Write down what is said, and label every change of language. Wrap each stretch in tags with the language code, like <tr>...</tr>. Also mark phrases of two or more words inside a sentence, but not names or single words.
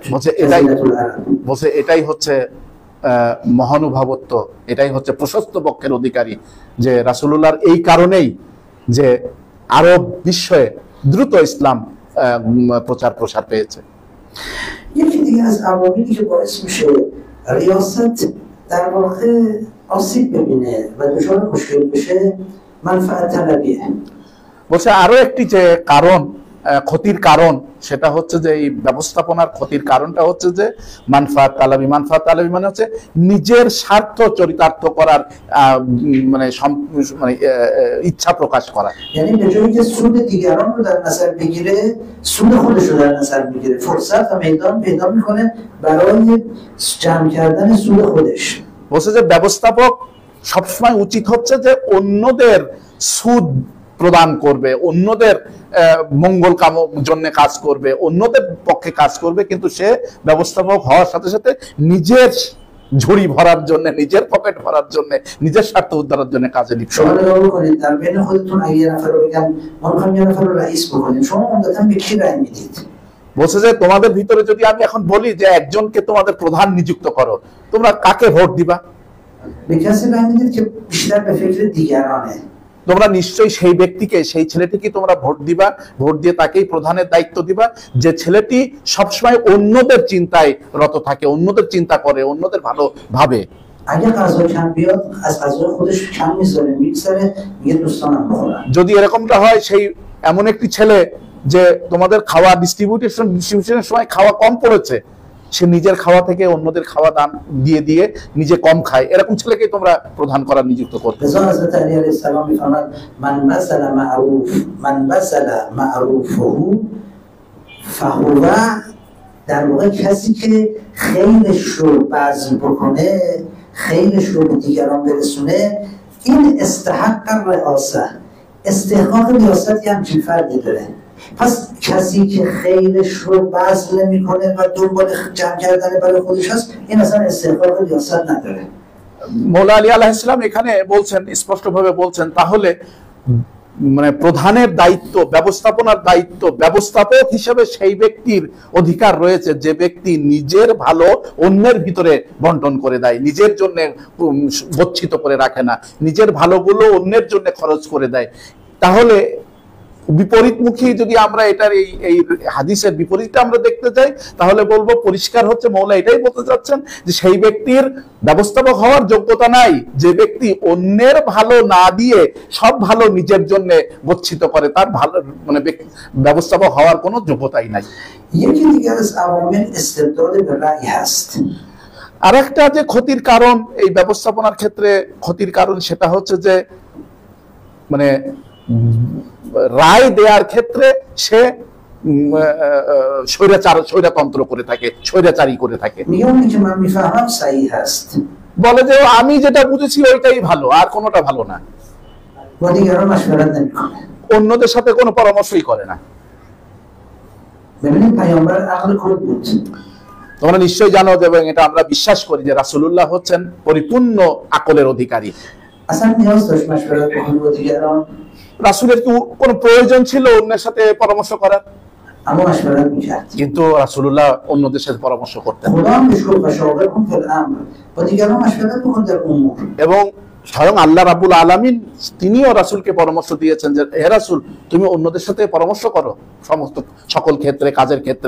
<bn>বলছে এটাই হচ্ছে মহানুভবত্ব, এটাই হচ্ছে প্রশস্ত পক্ষের অধিকারী, যে রাসূলুল্লাহর এই কারণেই যে আরব বিশ্বে দ্রুত ইসলাম প্রচার প্রসার পেয়েছে।</bn> <fa>یکی دیگه از عواملی که باعث میشه ریاست در واقع آسیب ببینه و دچار مشکل بشه منفعت طلبیه.</fa> <bn>বলছে আরো একটি যে কারণ, ক্ষতির কারণ, সেটা হচ্ছে যে এই ব্যবস্থাপনার ক্ষতির কারণটা হচ্ছে যে মানফাত তালাবি। মানফাত তালাবি মানে হচ্ছে নিজের স্বার্থ চরিতার্থ করার মানে ইচ্ছা প্রকাশ করা।</bn> <fa>یعنی به جایی که سود دیگران رو در نظر بگیره سود خودش رو در نظر میگیره، فرصت و میدان پیدا میکنه برای جمع کردن سود خودش.</fa> <bn>বলছে যে ব্যবস্থাপক সবসময় উচিত হচ্ছে যে অন্যদের সুদ প্রদান করবে, অন্যদের মঙ্গল কামনার জন্য কাজ করবে, অন্যদের পক্ষে কাজ করবে, কিন্তু সে ব্যবস্থাপক হওয়ার সাথে সাথে নিজের ঝুড়ি ভরার জন্য, নিজের পকেট ভরার জন্য, নিজের স্বার্থ উদ্ধারের জন্য কাজে লিপ্ত</bn> <fa>شما نگاه بکنید در بین خودتون اگه یه نفر رو بگم ما می‌خوایم یه نفر رو رئیس بکنیم، شما عمدتاً به کی رأی میدید؟</fa> <bn>বলছে যে তোমাদের ভিতরে যদি আমি এখন বলি যে একজনকে তোমাদের প্রধান নিযুক্ত করো, তোমরা কাকে ভোট দিবা؟</bn> <fa>به کسی رأی میدید که بیشتر به فکر دیگرانه.</fa> <bn>তোমরা নিশ্চয়ই সেই ব্যক্তিকে, সেই ছেলেটিকে তোমরা ভোট দিবা, ভোট দিয়ে তাকেই প্রধানের দায়িত্ব দিবা যে ছেলেটি সবসময় অন্যদের চিন্তায় রত থাকে, অন্যদের চিন্তা করে, অন্যদের ভালো ভাবে।</bn> <fa>اگه غذا کم بیاد از غذای خودش کم میذاره، میگذره میگه دوستانم بخورن.</fa> <bn>যদি এরকমটা হয়, সেই এমন একটি ছেলে যে তোমাদের খাওয়া ডিস্ট্রিবিউশনের সময় খাওয়া কম পড়েছে, সে নিজের খাওয়া থেকে অন্যদের খাওয়া দান দিয়ে দিয়ে নিজে কম খায়, এরকম ছেলেকে তোমরা প্রধান করার নিযুক্ত করবে।</bn> <fa>رضا حضرت علی</fa> <ar>علیه السلام</ar> <fa>میفرماد</fa> <ar>من بذل معروفه فهو،</ar> <fa>در واقع کسی که خیرش رو بذل بکنه، خیرش رو به دیگران برسونه، این</fa> <ar>استحق الرئاسه،</ar> <fa>استحقاق ریاست یه همچین فردی داره. پس کسی که خیرش رو بذل نمیکنه و دنبال جمع کردن برای خودش هست، این اصلا استحقاق ریاست نداره.</fa> <bn>মৌলা আলী</bn> <ar>عليه السلام</ar> <bn>এখানে বলছেন, স্পষ্টভাবে বলছেন, তাহলে মানে প্রধানের দায়িত্ব, ব্যবস্থাপনার দায়িত্ব, ব্যবস্থাপক হিসেবে সেই ব্যক্তির অধিকার রয়েছে যে ব্যক্তি নিজের ভালো অন্যের ভিতরে বন্টন করে দেয়, নিজের জন্য গচ্ছিত করে রাখে না, নিজের ভালোগুলো অন্যের জন্য খরচ করে দেয়। তাহলে বিপরীতমুখী যদি আমরা এটার এই হাদিসের বিপরীতটা আমরা দেখতে যাই, তাহলে বলবো পরিষ্কার হচ্ছে মৌলা এটাই বলতে চাচ্ছেন যে সেই ব্যক্তির ব্যবস্থাপক হওয়ার যোগ্যতা নাই যে ব্যক্তি অন্যের ভালো না দিয়ে সব ভালো নিজের জন্য গচ্ছিত করে, তার ভালো মানে ব্যবস্থাপক হওয়ার কোনো যোগ্যতাই নাই।</bn> <fa>یکی دیگر از عوامل استبداد به رأی هست.</fa> <bn>আর একটা যে ক্ষতির কারণ এই ব্যবস্থাপনার ক্ষেত্রে ক্ষতির কারণ সেটা হচ্ছে যে মানে রায় দেওয়ার ক্ষেত্রে সে স্বৈরতন্ত্র করে থাকে, স্বৈরাচারী করে থাকে।</bn> <fa>میگه اونی که من میفهمم صحیح هست.</fa> <bn>বলে যে আমি যেটা বুঝেছি ওইটাই ভালো, আর কোনোটা ভালো না।</bn> <fa>با دیگران مشورت نمیکنه.</fa> <bn>অন্যদের সাথে কোনো পরামর্শই করে না।</bn> <fa>ببینید پیامبر عقل کل بود.</fa> <bn>তোমরা নিশ্চয়ই জানো এবং এটা আমরা বিশ্বাস করি যে রাসূলুল্লাহ হচ্ছেন পরিপূর্ণ আকলের অধিকারী।</bn> <fa>اصلا نیاز داشت مشورت بکنه با دیگران.</fa> <bn>রাসূলের কি কোনো প্রয়োজন ছিল অন্যের সাথে পরামর্শ করার?</bn> <fa>اما مشورت میکرد.</fa> <bn>কিন্তু রাসূলুল্লাহ অন্যদের সাথে پرامর্শ করতেন।</bn> <fa>خدا هم بهش گفت مشاورکن</fa> <ar>فی الامر.</ar> <fa>با دیگران مشورت بکن در امور.</fa> <bn>এবং স্বয়ং</bn> <ar>الله رب العالمين</ar> <bn>তিনিও রাসূলকে পরামর্শ দিয়েছেন যে হে রাসূল তুমি অন্যদের সাথে পরামর্শ করো সমস্ত সকল ক্ষেত্রে, কাজের ক্ষেত্রে।</bn>